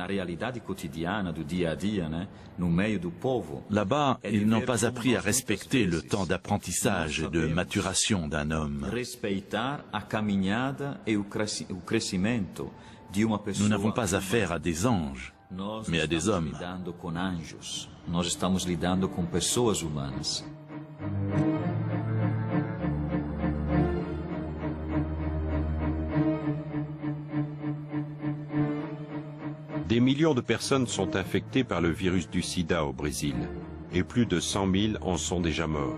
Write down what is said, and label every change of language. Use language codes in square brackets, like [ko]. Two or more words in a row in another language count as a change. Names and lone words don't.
[fr] Là-bas, ils n'ont pas appris à respecter le temps d'apprentissage et de maturation d'un homme. Nous n'avons pas affaire à des anges, mais à des hommes. [pt] Nós estamos lidando com pessoas humanas. [fr] Des millions de personnes sont infectées par le virus du sida au Brésil, et plus de 100 000 en sont déjà morts.